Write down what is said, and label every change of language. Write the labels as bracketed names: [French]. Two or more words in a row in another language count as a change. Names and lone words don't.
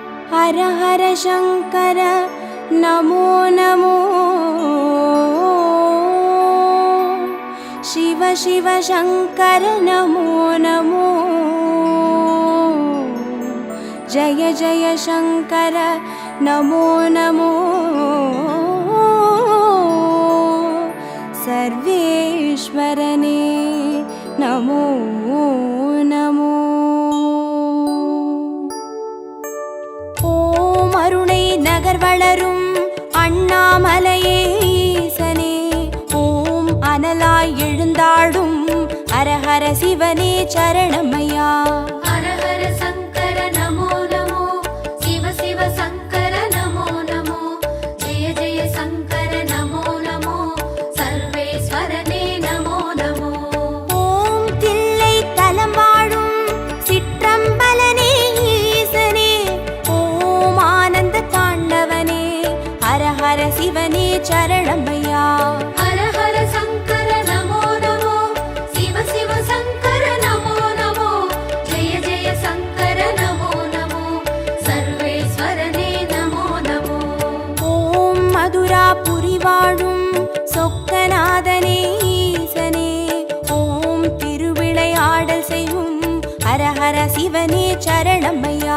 [Sanskrit] हर हर शंकर नमो नमो शिव शिव शंकर नमो नमो जय जय शंकर नमो नमो सर्वेश्वरने नमो नमो [Tamil] ஓம் அருணை நகர் வளரும் அண்ணாமலையே ஈசனே ஓம் அனலாய் எழுந்தாடும் ஹரஹர சிவனே சரணமையா [Sanskrit] हर हर शंकर नमो नमो शिव शिव शंकर नमो नमो जय जय शंकर नमो नमो सर्वेश्वरने नमो नमो [Tamil] ஓம் தில்லை தலம் வாழும் சிற்றம்பலனே ஈசனே ஓம் ஆனந்த தாண்டவனே ஹரஹர சிவனே சரணமையா [Sanskrit] हर हर शंकर नमो नमो शिव शिव शंकर नमो नमो जय जय शंकर नमो नमो सर्वेश्वरने नमो नमो [Tamil] ஓம் மதுராபுரி வாழும் சொக்கநாதனே ஈசனே ஓம் திருவிளையாடல் செய்யும் ஹரஹர சிவனே சரணமையா